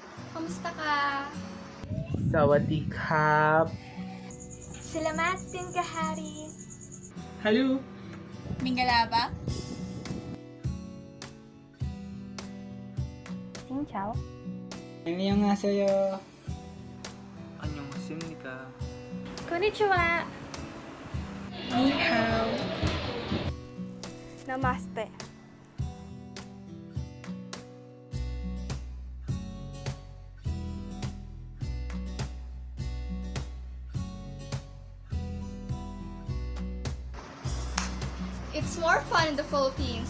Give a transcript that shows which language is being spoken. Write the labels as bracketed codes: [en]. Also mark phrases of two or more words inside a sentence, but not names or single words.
[tl] Kamusta ka? [th] สวัสดีครับ [tl] Salamat din kahari. [en] Hello. [my] Mingalaba? [it] Ciao. [ko] 안녕하세요. 안녕하십니까. [ja] Konnichiwa. [zh] 你好. [hi] Namaste. [en] It's more fun in the Philippines.